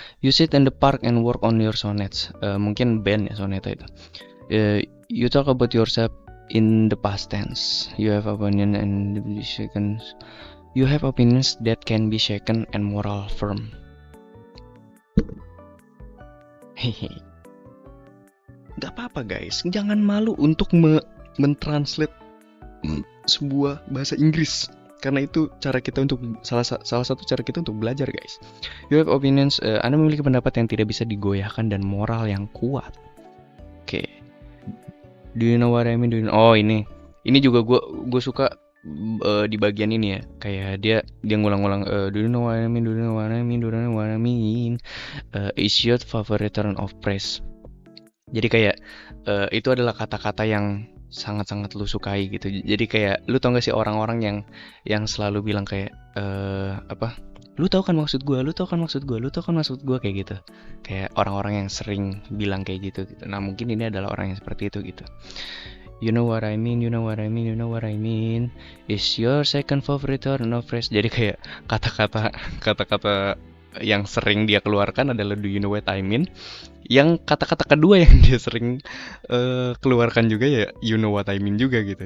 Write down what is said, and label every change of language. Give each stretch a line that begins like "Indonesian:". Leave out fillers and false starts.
English: You sit in the park and work on your sonnets.
Indonesian: Mungkin band ya soneta itu.
English: You talk about yourself in the past tense. You have opinion and shaken. You have opinions that can be shaken and moral firm. Hehe.
Indonesian: Gak apa-apa guys, jangan malu untuk mentranslate sebuah bahasa Inggris. Karena itu cara kita untuk salah satu cara kita untuk belajar guys.
English: You have opinions,
Indonesian: Anda memiliki pendapat yang tidak bisa digoyahkan dan moral yang kuat. Oke.
English: Do you know what I mean?
Indonesian: Oh ini juga gue suka di bagian ini ya. Kayak dia ngulang-ngulang.
English: Do you know what I mean?
Indonesian: Do you know what I mean?
English: Do you know what I mean? Is your favorite turn of praise?
Indonesian: Jadi kayak itu adalah kata-kata yang sangat-sangat lu sukai gitu. Jadi kayak lu tau gak sih orang-orang yang selalu bilang kayak lu tau kan maksud gue, lu tau kan maksud gue kayak gitu. Kayak orang-orang yang sering bilang kayak gitu. Nah mungkin ini adalah orang yang seperti itu gitu.
English: You know what I mean, you know what I mean, you know what I mean. Is your second favorite turn of phrase.
Indonesian: Jadi kayak kata-kata yang sering dia keluarkan adalah
English: Do You Know What I Mean.
Indonesian: Yang kata-kata kedua yang dia sering keluarkan juga ya
English: You Know What I Mean
Indonesian: juga gitu.